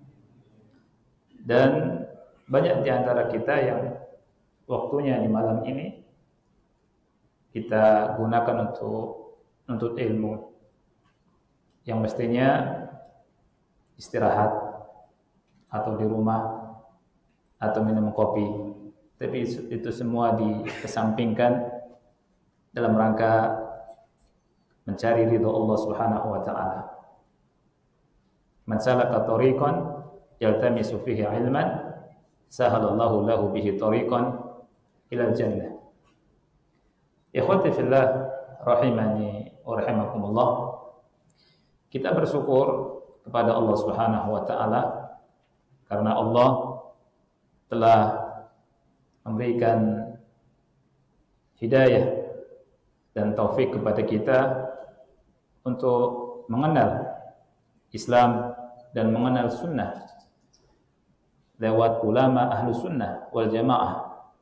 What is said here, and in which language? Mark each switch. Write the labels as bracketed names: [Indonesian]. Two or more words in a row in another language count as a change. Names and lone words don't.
[Indonesian] Dan banyak di antara kita yang waktunya di malam ini kita gunakan untuk menuntut ilmu, yang mestinya istirahat atau di rumah atau minum kopi, tapi itu semua dikesampingkan dalam rangka mencari ridho Allah [Arabic] سبحانه وتعالى. من سلك طريقا يلتمس فيه علما، سهل الله له به طريقا إلى الجنة. إخوتي في الله، رحمني ورحمكم الله. [Indonesian] Kita bersyukur kepada Allah [Arabic] سبحانه وتعالى [Indonesian] karena Allah telah memberikan hidayah dan taufik kepada kita untuk mengenal Islam dan mengenal sunnah lewat ulama [Arabic] أهل السنة والجماعة,